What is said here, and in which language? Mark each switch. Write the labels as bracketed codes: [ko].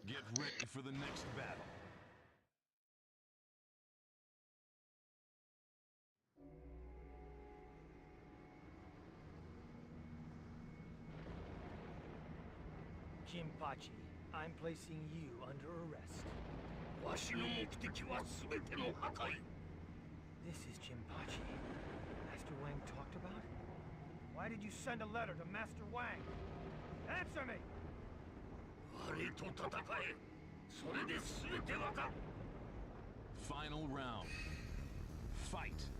[en] Get ready for the next battle. Jinpachi, I'm placing you under arrest. [ja] わしの目的は全ての破壊。 [en] This is Jinpachi. Master Wang talked about? Why did you send a letter to Master Wang? Answer me! [ja] 兄と戦え。それで全てわかる。 [en] Final round. Fight.